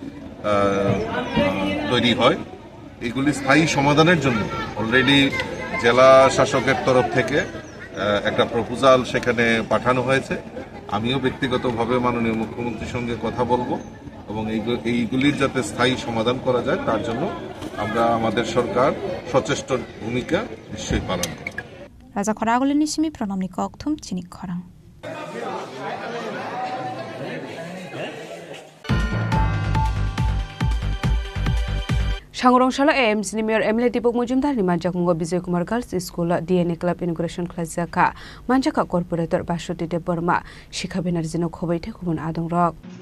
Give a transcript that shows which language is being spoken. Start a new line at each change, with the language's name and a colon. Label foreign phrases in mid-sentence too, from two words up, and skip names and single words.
Bangla: তৈরি হয় এগুলি স্থায়ী সমাধানের জন্য অলরেডি জেলা শাসকের তরফ থেকে একটা প্রপোজাল সেখানে পাঠানো হয়েছে আমিও ব্যক্তিগতভাবে মাননীয় মুখ্যমন্ত্রীর সঙ্গে কথা বলবো এবং এইগুলির যাতে স্থায়ী সমাধান করা যায় তার জন্য আমরা আমাদের সরকার সচেষ্ট ভূমিকা নিশ্চয়ই পালন করব
Kok Borok: Raja Khoragul nismi pranamni kokthum Chini Khorang Shangurungshala AMC ni Mayor Emily Dipok Mujumdar ni Manjakungo Bijoy Kumar Girls School DNA Club Inauguration Klajaka Manjaka Corporator Bashoti De Burma Shikha Benarzino Khobai Tekubun Adong Rok